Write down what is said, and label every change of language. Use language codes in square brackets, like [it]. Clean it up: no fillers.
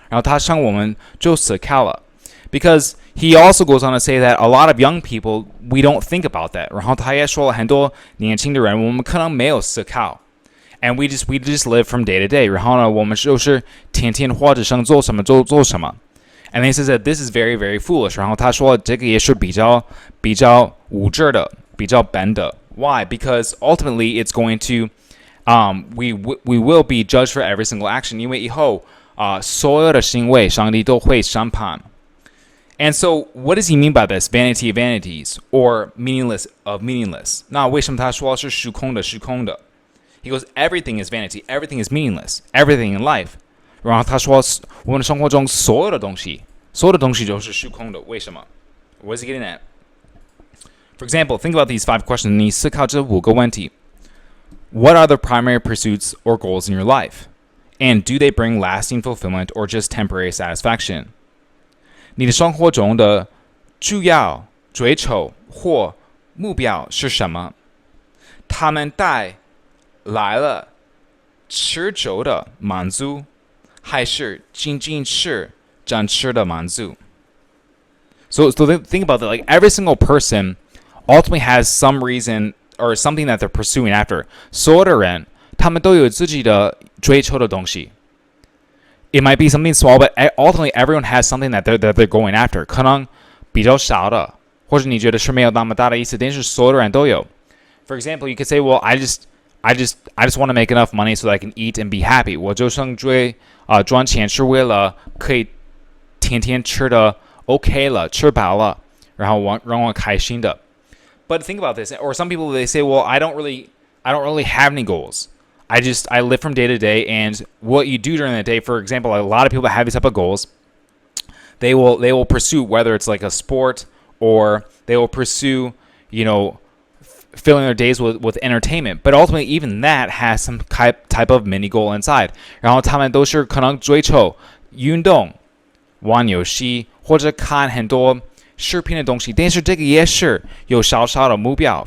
[zh] 然后他让我们就思考了。 [en] Because he also goes on to say that a lot of young people, we don't think about that. [zh] 然后他也说了很多年轻的人，我们可能没有思考 ， [en] and we just live from day to day. [zh] 然后呢，我们就是天天活着，想做什么就做什么。 [en] And he says that this is very, very foolish. [zh] 然后他说这个也是比较无知的，比较笨的。 [en] Why? Because ultimately it's going to, we will be judged for every single action. [zh] 因为以后所有的行为，上帝都会审判。 [en] And so, what does he mean by this? Vanity of vanities, or meaningless of meaningless? [zh] 那为什么他说是虚空的？ [en] He goes, everything is vanity, everything is meaningless, everything in life. [zh] 然后他说，我们的生活中所有的东西就是虚空的。为什么？ [en] What is he getting at? For example, think about these 5 questions. [zh] 你思考这5个问题。 [en] What are the primary pursuits or goals in your life? And do they bring lasting fulfillment or just temporary satisfaction? [zh] 你的生活中的主要追求或目标是什么？他们带来了持久的满足，还是仅仅是暂时的满足？ [en] So think about that. Like every single person ultimately has some reason or something that they're pursuing after. [zh] 所有的人，他们都有自己的追求的东西。 [en] It might be something small, but ultimately everyone has something that they're going after. [zh] 可能比较少的，或者你觉得是没有那么大的意思，但是所有的人都有。 [en] For example, you could say, well, I just want to make enough money so that I can eat and be happy. [zh] 我就想赚钱是为了可以天天吃的 OK 了，吃饱了，然后让我开心的。 [en] But think about this. Or some people, they say, well, I don't really have any goals. I live from day to day, and what you do during the day, for example, a lot of people that have these type of goals, they will pursue, whether it's like a sport or they will pursue, filling their days with entertainment. But ultimately, even that has some type of mini goal inside. [zh] 然后他们都是可能追求运动、玩游戏或者看很多视频的东西，但是这个也是有小小的目标。